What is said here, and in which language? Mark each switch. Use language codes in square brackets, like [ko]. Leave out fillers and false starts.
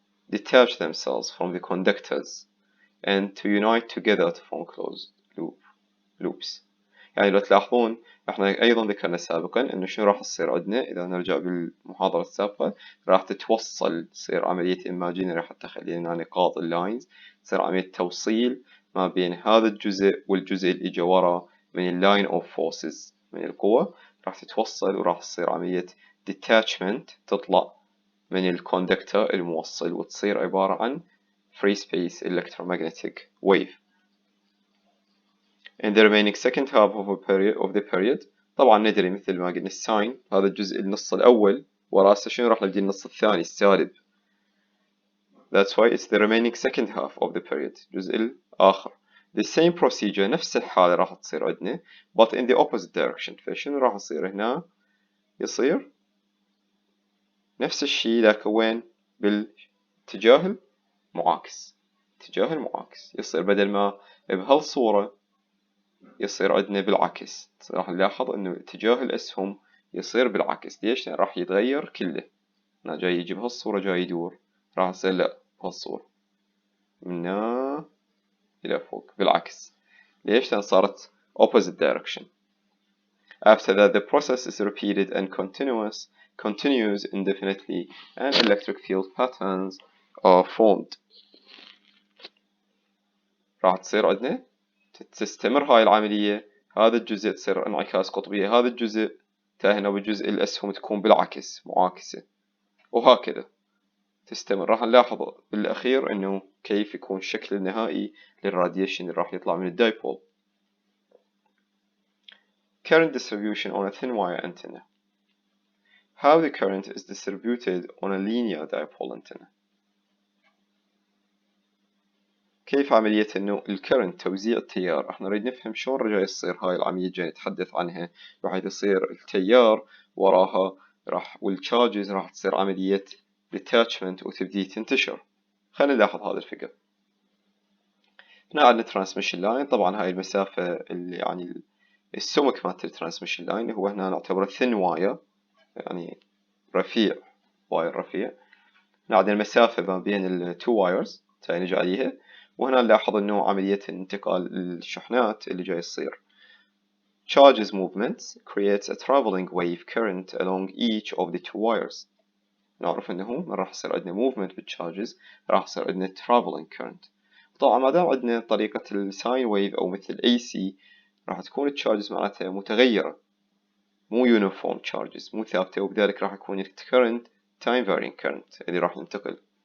[en] detach themselves from the conductors and to unite together to form closed loops. [ar] يعني لو تلاحظون احنا ايضا ذكرنا سابقا انه شنو راح تصير عندنا اذا نرجع بالمحاضرة السابقة، راح تتوصل، تصير عملية imaginary حتى خلينا نقاط اللاينز، تصير عملية توصيل ما بين هذا الجزء والجزء اللي اجى ورا من اللاين اوف فورسز من القوة، راح تتوصل وراح تصير عملية detachment، تطلع من الكوندكتر الموصل وتصير عبارة عن [en] free space electromagnetic wave. In the remaining second half of the period [ar] طبعا ندري مثل ما قلنا الساين هذا الجزء النص الأول وراسه شنو راح نجي النص الثاني السالب. [en] That's why it's the remaining second half of the period، [ar] الجزء الآخر. [en] The same procedure [ar] نفس الحالة راح تصير عندنا [en] but in the opposite direction. [ar] فشنو راح يصير هنا؟ يصير نفس الشيء لكن وين؟ بالاتجاه المعاكس، اتجاه المعاكس. يصير بدل ما بهالصورة يصير عندنا بالعكس، راح نلاحظ انه اتجاه الاسهم يصير بالعكس. ليش؟ لان راح يتغير كله، هنا جاي يجي بهالصورة جاي يدور، راح يصير لا بهالصورة من هنا الى فوق بالعكس. ليش؟ لان صارت [en] opposite direction. After that, the process is repeated and continues indefinitely, and electric field patterns are formed. [ar] راح تصير عندنا تستمر هاي العملية، هذا الجزء تصير انعكاس قطبية، هذا الجزء هنا بالجزء الأسهم تكون بالعكس معاكسة، وهكذا تستمر. راح نلاحظ بالأخير إنه كيف يكون الشكل النهائي للراديشن اللي راح يطلع من الدايبول. [en] Current distribution on a thin wire antenna. How the current is distributed on a linear dipole antenna. [ar] كيف عملية إنه الكرنت توزيع التيار. احنا نريد نفهم شلون رجع يصير هاي العملية جاي نتحدث عنها، بحيث يصير التيار وراها والتشارجز راح تصير عملية detachment وتبدي تنتشر. خلينا نلاحظ هذا الفكر. هنا عندنا ترانسميشن لاين، طبعا هاي المسافة اللي يعني السمك مالت الترانسميشن لاين هو هنا نعتبره thin wire، يعني رفيع، واير رفيع. هنا عندنا المسافة ما بين التو وايرز تاي نجي عليها، وهنا نلاحظ انه عملية انتقال الشحنات اللي جاي يصير. [en] Charges movements creates a traveling wave current along each of the two wires. [ar] نعرف انه من راح يصير عندنا movement بالcharges راح يصير عندنا traveling current. طبعا ما دام عندنا طريقة الساين ويف او مثل AC راح تكون الcharges معناتها متغيرة، مو uniform charges، مو ثابتة، وبذلك راح يكون current time varying current اللي راح ينتقل.